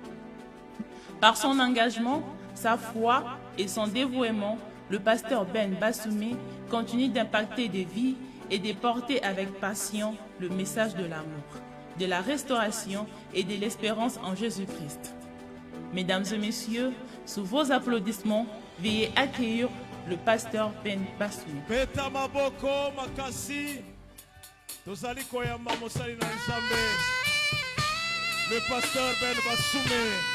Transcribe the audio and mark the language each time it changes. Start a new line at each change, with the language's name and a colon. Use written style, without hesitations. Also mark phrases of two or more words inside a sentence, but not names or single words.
French: Par son engagement, sa foi et son dévouement, le pasteur Ben Bassoumé continue d'impacter des vies et de porter avec passion le message de l'amour, de la restauration et de l'espérance en Jésus-Christ. Mesdames et messieurs, sous vos applaudissements, veuillez accueillir le pasteur Ben Bassoumé.
Lingala: Beta maboko makasi tozali koyamba mosali na Nzambe
French: le pasteur
Lingala: Ben Bassoumé.